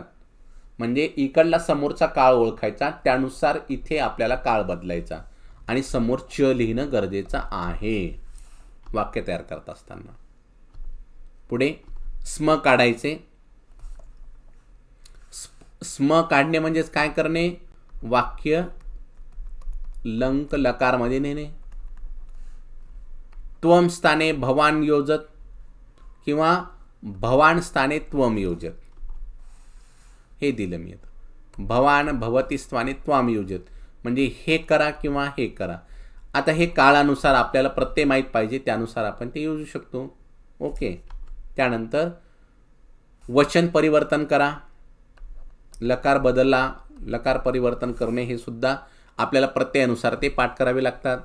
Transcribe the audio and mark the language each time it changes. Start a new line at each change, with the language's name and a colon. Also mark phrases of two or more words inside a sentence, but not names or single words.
Marathi: म्हणजे इकडला समोरचा काळ ओळखायचा, त्यानुसार इथे आपल्याला काळ बदलायचा आणि समोर च लिहिणं गरजेचं आहे वाक्य तयार करत असताना. पुढे स्म काढायचे. स्म काढणे म्हणजेच काय करणे, वाक्य लंक लकारमध्ये नेणे.
Sanskrit: त्वम स्थाने भवान योजत किंवा भवान स्थाने त्वम योजत
Marathi: हे दिलं मी.
Sanskrit: भवान भवती स्थाने त्वाम योजत
Marathi: म्हणजे हे करा किंवा हे करा. आता हे काळानुसार आपल्याला प्रत्यय माहीत पाहिजे, त्यानुसार आपण ते येऊ शकतो. ओके. त्यानंतर वचन परिवर्तन करा. लकार बदलला, लकार परिवर्तन करणे हे सुद्धा आपल्याला प्रत्ययानुसार ते पाठ करावे लागतात.